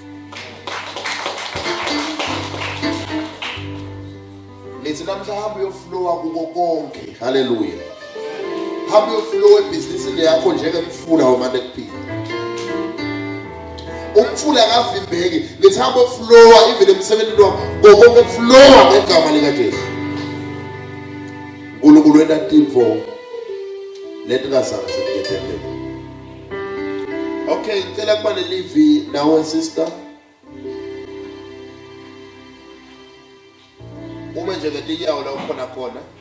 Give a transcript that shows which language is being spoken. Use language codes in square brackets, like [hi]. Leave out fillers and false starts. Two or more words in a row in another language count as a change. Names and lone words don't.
[ss] Nithi namhla hamba uyoflowa kuko konke. Hallelujah. Hamba uyoflowa ebhizinisini yakho njengemfula wamane kuphila. Umfula akavimbeki. Nithi hamba uyoflowa even emsebenzini wakho konke flowa ngegama lika Jesu. uNkulunkulu wena timvo letingazange sikuyethembele. Okay, ngicela kuba nelivi nawe sister. Uma nje ngetiyawo la ukhona khona.